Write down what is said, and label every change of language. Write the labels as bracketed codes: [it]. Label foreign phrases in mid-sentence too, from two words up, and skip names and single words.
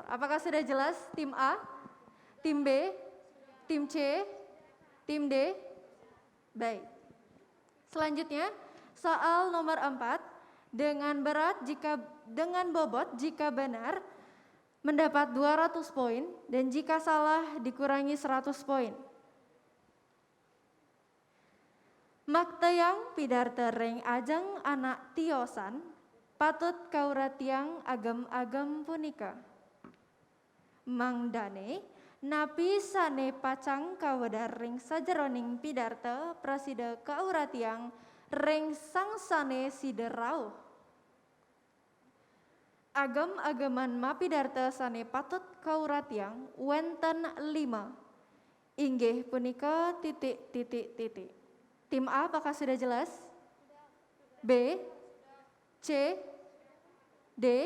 [id] Apakah sudah jelas tim A, tim B, tim C, tim D? Baik. Selanjutnya, soal nomor 4, dengan bobot jika benar mendapat 200 poin dan jika salah dikurangi 100 poin. [ban] Maktayang pidarte ring ajeng anak tiosan patut kauratiang agem-agem punika. Mangdane napi sane pacang kawedar ring sajeroning pidarte prasida kauratiang ring sangsane siderau. Agem-ageman mapidarte sane patut kauratiang wenten 5. Inggih punika ... [id] Tim A apakah sudah jelas? B, C, D?